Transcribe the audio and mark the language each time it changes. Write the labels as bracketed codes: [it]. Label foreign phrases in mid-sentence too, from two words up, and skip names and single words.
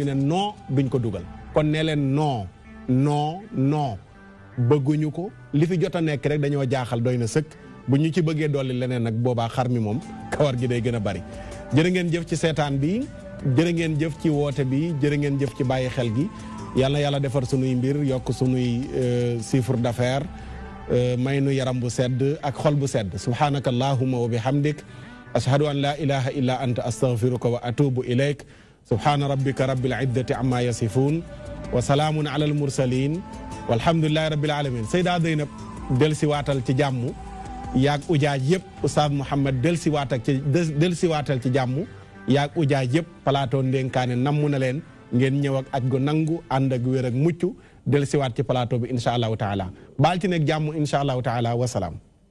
[wo] ne non duñ ko dugal kon nee leen non non non bëgguñu ko li fi jot a nekk rek dañoo jaaxal doy na sëkk bu ñu ci bëggee dolli leneen nag boobaa xar mi moom kawar gi day gën a bari jërë ngeen jëf ci seetaan bi jërë ngeen jëf ci woote bi jërë ngeen jëf ci bàyyi xel gi yàlla yàlla defar sunuy mbir yokk sunuy chiffre d'affaires may nu yaram bu sedd [ar] ak xol bu sedd سبحانك اللهم وبحمدك أشهد أن لا إله إلا أنت أستغفرك و أتوب إليك سبحان ربك رب العزة عما يصفون وسلام على المرسلين والحمد لله رب العالمين [wo] Seyda Zeynab del si waatal ci jàmm yaag ujaaj yëpp Oustaz Mouhamed del si waatal ci jàmm yaag ujaaj yëpp plateau Ndenkaane namm na leen ngeen ñëw ak aj gu nangu ànd ak wér ak mucc del siwaat ci plateau bi [ar] إن شاء الله تعالى [wo] baal ci nekk jàmm [ar] إن شاء الله تعالى والسلام